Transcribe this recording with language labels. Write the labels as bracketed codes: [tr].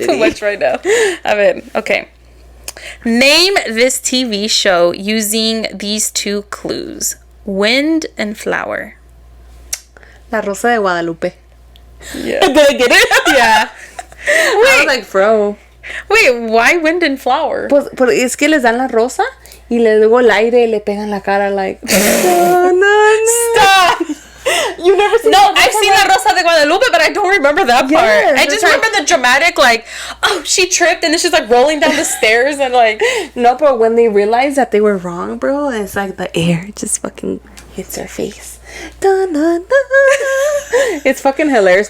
[en] It's too much right now. I mean, okay. Name this TV show using these 2 clues: wind and flower. La Rosa de Guadalupe. Yeah. Did I get it? Yeah. I was like, bro. Wait, why wind and flower? [es] Pues es que les dan la rosa y luego el aire y le pegan la cara like. [en] No. Stop. You never seen I've seen La Rosa de Guadalupe, but I don't remember that part. I just remember the dramatic, like, oh, she tripped and then she's like rolling down the stairs and like. No, but when they realized that they were wrong, bro, it's like the air just fucking hits her face. Dun, dun, dun. It's fucking hilarious.